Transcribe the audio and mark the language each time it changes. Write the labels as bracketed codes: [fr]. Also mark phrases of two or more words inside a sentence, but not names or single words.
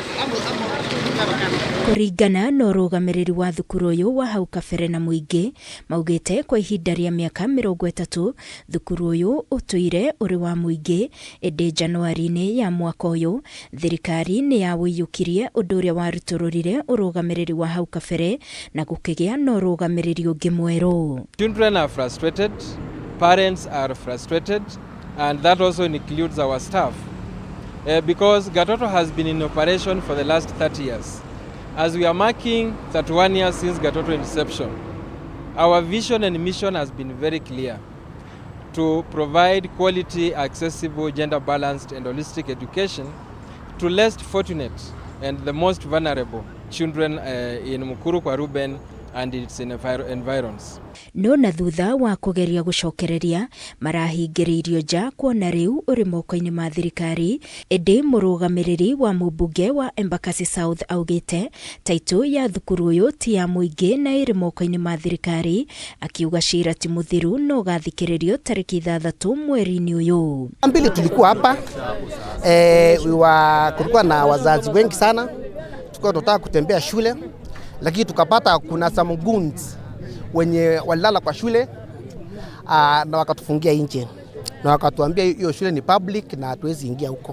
[ki] Kuringana na urugamiriri wa thukuru uyu wa hau kabere na muingi maugite kwa ihinda ria miaka 30 thukuru uyu utuire uri wa muingi indi Januari-ini ya mwaka uyu thirikari ni yawiyukirie undu uria warutururire urugamiriri wa hau kabere na gukigia na urugamiriri ungi mweru. [en] Children are frustrated, parents are frustrated, and that also includes our staff because Gatoto has been in operation for the last 30 years. As we are marking 31 years since Gatoto inception, our vision and mission has been very clear: to provide quality, accessible, gender-balanced and holistic education to less fortunate and the most vulnerable children in Mukuru kwa Ruben and its environs. [ki] No na thutha wa kugeria gucokereria marahingiriirio nja kuona riu uri moko-ini ma thirikari, indi murugamiriri wa mubunge wa Embakasi South augite taitu ya thukuru uyu ti ya muingi na iri moko-ini ma thirikari, akiuga cira ti muthiru no gathikiririo tariki 3 mweri-ini uyu. [sw] Mbili tulikuwa hapa kulikuwa na wazazi wengi sana, tulikuwa tunataka kutembea shule lakini tukapata kuna [en] some goons [sw] wenye walala kwa shule na wakatufungia nje na wakatuambia hiyo shule ni public na hatuwezi ingia huko.